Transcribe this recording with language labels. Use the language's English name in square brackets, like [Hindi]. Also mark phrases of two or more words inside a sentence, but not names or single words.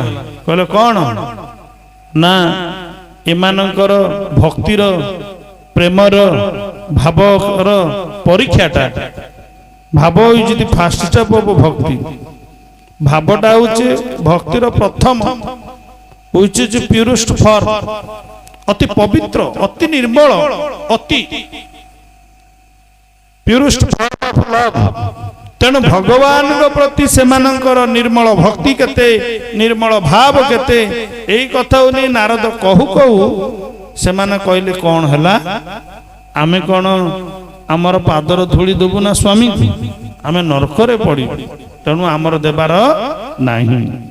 [Odia] କହିଲେ କଣ ନା, ଏମାନଙ୍କର ଭକ୍ତିର ପ୍ରେମର ଭାବର ପରୀକ୍ଷାଟା। ଭାବ ହେଉଛି [English] first step of [Odia] ଭକ୍ତି। ଭାବଟା ହଉଛି ଭକ୍ତିର ପ୍ରଥମ, [English] which is purest form, [Odia] ଅତି ପବିତ୍ର, ଅତି ନିର୍ମଳ, ଅତି [English] purest form of love। [Odia] ତେଣୁ ଭଗବାନଙ୍କ ପ୍ରତି ସେମାନଙ୍କର ନିର୍ମଳ ଭକ୍ତି କେତେ, ନିର୍ମଳ ଭାବ କେତେ, ଏଇ କଥାକୁ ନେଇ ନାରଦ କହୁ କହୁ ସେମାନେ କହିଲେ କଣ ହେଲା, ଆମେ କଣ ଆମର ପାଦର ଧୂଳି ଦେବୁ ନା ସ୍ୱାମୀଙ୍କୁ? ଆମେ ନରକରେ ପଡ଼ିବୁ, ତେଣୁ ଆମର ଦେବାର ନାହିଁ।